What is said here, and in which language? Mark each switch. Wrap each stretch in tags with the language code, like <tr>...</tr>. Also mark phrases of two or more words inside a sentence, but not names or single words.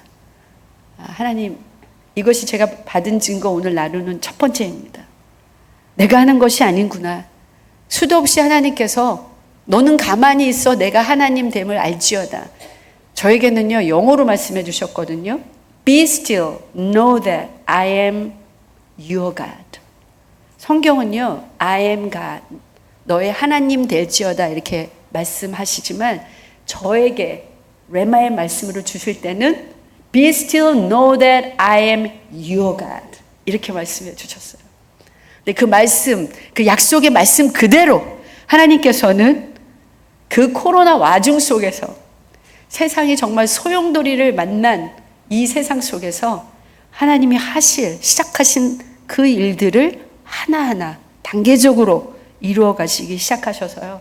<ko>하나님, 이것이 제가 받은 증거 오늘 나누는 첫 번째입니다. 내가 하는 것이 아닌구나. 수도 없이 하나님께서 너는 가만히 있어 내가 하나님 됨을 알지어다. 저에게는요, 영어로 말씀해 주셨거든요.</ko> <en>Be still, know that I am your God.</en> <ko>성경은요,</ko> <en>I am God,</en> <ko>너의 하나님 될지어다 이렇게 말씀하시지만 저에게 레마의 말씀으로 주실 때는</ko> <en>Be still, know that I am your God</en> <ko>이렇게 말씀해 주셨어요. 근데 그 말씀, 그 약속의 말씀 그대로 하나님께서는 그 코로나 와중 속에서 세상이 정말 소용돌이를 만난 이 세상 속에서 하나님이 시작하신 그 일들을 하나하나 단계적으로 이루어 가시기 시작하셔서요.</ko>